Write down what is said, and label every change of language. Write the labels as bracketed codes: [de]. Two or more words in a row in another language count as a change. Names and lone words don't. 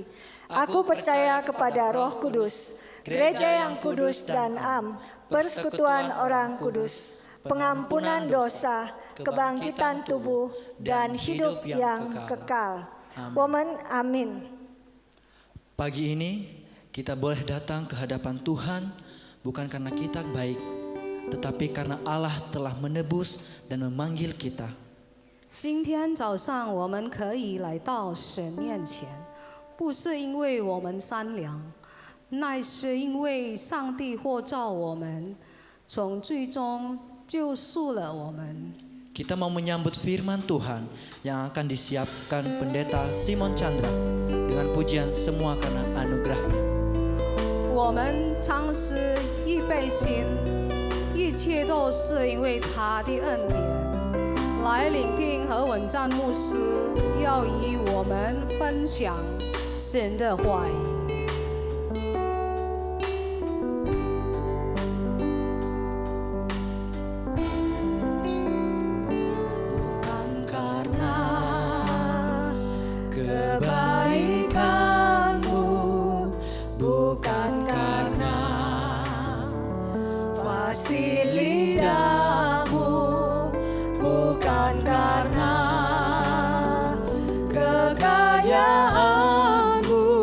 [id] Aku percaya kepada Roh Kudus, gereja yang kudus dan am, persekutuan orang kudus, pengampunan dosa, kebangkitan tubuh, dan hidup yang kekal. Woman, amin. Pagi ini kita boleh datang ke hadapan Tuhan bukan karena kita baik, tetapi karena Allah telah menebus dan memanggil kita. [zh] 今天早上我们可以来到神面前，不是因为我们善良，乃是因为上帝获召我们，从罪中救赎了我们。 [id] Kita mau menyambut firman Tuhan yang akan disiapkan pendeta Simon Chandra dengan pujian semua karena anugerahnya. [zh] 我们唱诗预备心，一切都是因为他的恩典。来聆听何文赞牧师要与我们分享神的话语。 [id] Kebaikanmu bukan karena fasilitasmu, bukan karena kekayaanmu.